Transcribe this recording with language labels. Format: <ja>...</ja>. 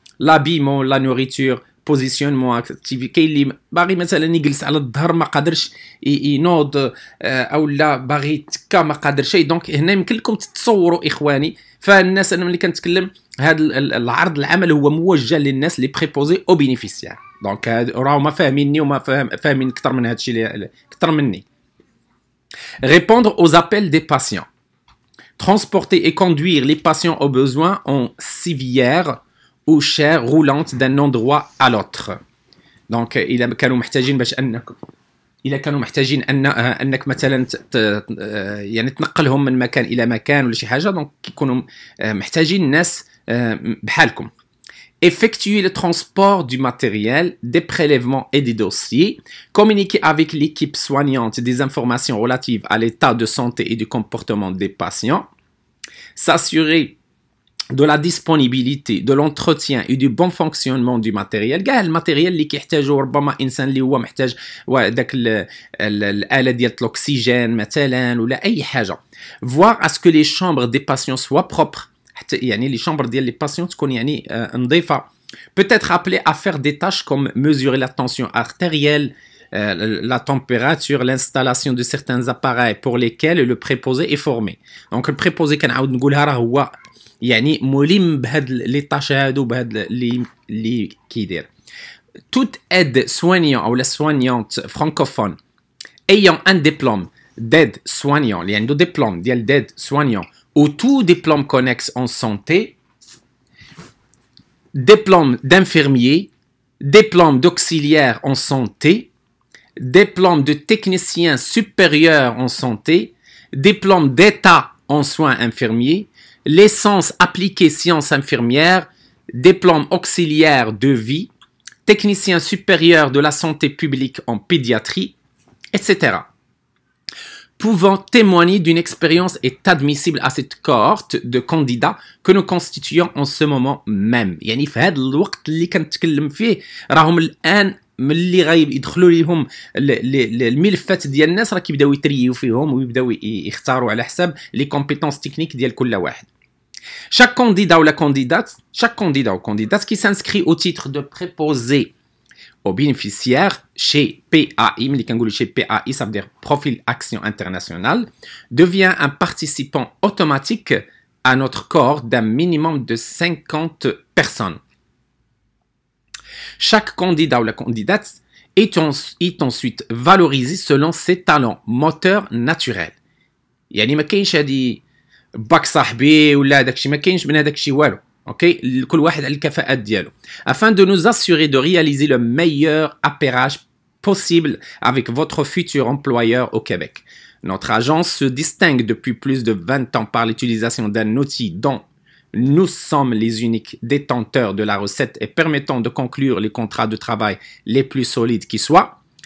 <ar>لابيمون، لا نوريتور، بوزيسيونمون، كاين اللي باغي مثلا يجلس على الظهر ما قادرش ينوض او لا باغي يتكا ما قادرش، دونك هنا يمكن لكم تتصوروا اخواني. فالناس انا ملي كنتكلم هذا العرض العمل هو موجه للناس لي بريبوزي او بينيفيسيير، دونك راهما فاهميني وما فاهمين اكثر من هذا الشيء اكثر مني.</ar> <fr>Répondre aux appels des patients. Transporter et conduire les patients aux besoins en civière ou chaire roulante d'un endroit à l'autre.</fr> <ar>Donc, إذا كانوا محتاجين باش أنك مثلا يعني تنقلهم من مكان إلى مكان ولا شي حاجة، دونك كيكونوا محتاجين ناس بحالكم.</ar> <fr>Effectuer le transport du matériel, des prélèvements et des dossiers, communiquer avec l'équipe soignante des informations relatives à l'état de santé et du comportement des patients, s'assurer de la disponibilité, de l'entretien et du bon fonctionnement du matériel.</fr> <ar>كاع الماتيريال اللي كيحتاجو ربما انسان اللي هو محتاج داك الآلة ديال الأكسجين مثلا ولا أي حاجة.</ar> <fr>Voir à ce que les chambres des patients soient propres.</fr> <ar>حتى يعني لي شامبر ديال لي باسيون تكون يعني نظيفه.</ar> <fr>Peut-être appelé à faire des tâches comme mesurer la tension artérielle, la température, l'installation de certains appareils pour lesquels le préposé est formé. Donc le préposé</fr> <ar>كنعاود نقولها راه هو يعني ملم بهاد لي طاش هادو بهاد اللي كيدير.</ar> <fr>Toute aide soignant ou la soignante francophone ayant un diplôme d'aide soignant</fr> <ar>اللي عنده</ar> <fr>diplôme</fr> <ar>ديال</ar> <fr>d'aide soignant ou tout diplôme connexe en santé, diplôme d'infirmier, diplôme d'auxiliaire en santé, diplôme de technicien supérieur en santé, diplôme d'état en soins infirmiers, licence appliquée sciences infirmières, diplôme auxiliaire de vie, technicien supérieur de la santé publique en pédiatrie, etc. Pouvant témoigner d'une expérience est admissible à cette cohorte de candidats que nous constituons en ce moment même.</fr> <ar>يعني في هذا الوقت اللي كنتكلم فيه راهم الان ملي غيدخلوا ليهم الملفات ديال الناس راه كيبداو يتريو فيهم ويبداو يختاروا على حساب لي كومبيتونس تكنيك ديال كل واحد.</ar> <fr>Chaque candidat ou candidate qui s'inscrit au titre de préposé aux bénéficiaires chez PAI, mais quand on dit chez PAI, ça veut dire Profil Action Internationale, devient un participant automatique à notre corps d'un minimum de 50 personnes. Chaque candidat ou la candidate est ensuite valorisé selon ses talents moteurs naturels.</fr> <ar>يعني ما كاينش هادي باك صاحبي ولا داكشي، ما كاينش من هذاك الشيء والو. Ok, كل واحد على الكفاءات ديالو.</ar> <fr>Afin de nous assurer de réaliser le meilleur appairage possible avec votre futur employeur au Québec. Notre agence se distingue depuis plus de 20 ans par l'utilisation d'un outil dont nous sommes les uniques détenteurs de la recette et permettant de conclure les contrats de travail les plus solides qui soient.</fr>